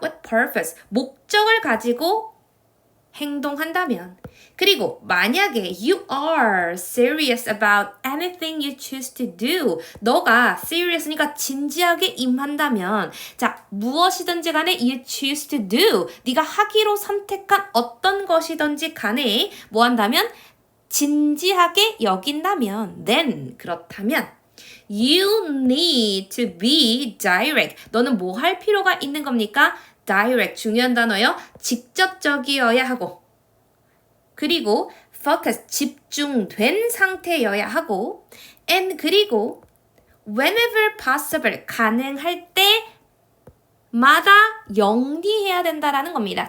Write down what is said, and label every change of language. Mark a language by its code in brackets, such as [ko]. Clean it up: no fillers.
[en] with purpose, [ko] 목적을 가지고 행동한다면, 그리고 만약에 [en] you are serious about anything you choose to do, [ko] 너가 serious니까 진지하게 임한다면, 자, 무엇이든지 간에 [en] you choose to do, [ko] 네가 하기로 선택한 어떤 것이든지 간에 뭐 한다면? 진지하게 여긴다면, [en] then, [ko] 그렇다면 [en] you need to be direct. [ko] 너는 뭐 할 필요가 있는 겁니까? direct, 중요한 단어요. 직접적이어야 하고, 그리고 focus, 집중된 상태여야 하고, and 그리고 [en] whenever possible, [ko] 가능할 때마다 영리해야 된다라는 겁니다.